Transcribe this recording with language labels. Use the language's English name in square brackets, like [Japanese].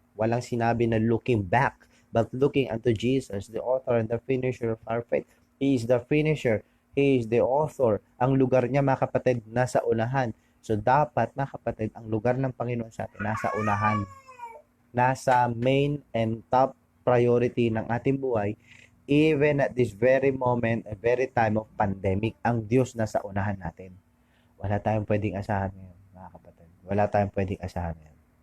[English] Walang sinabi na looking back, but looking unto Jesus, the author and the finisher of our faith. He is the finisher. He is the author. [Filipino] Ang lugar niya, mga kapatid, nasa unahan. So, dapat, mga kapatid, ang lugar ng Panginoon sa atin, nasa unahan. Nasa main and top priority ng ating buhay, [English] even at this very moment, a very time of pandemic, [Filipino] ang Diyos nasa unahan natin. Wala tayong pwedeng asahan ngayon, mga kapatid. Wala tayong pwedeng asahan ngayon.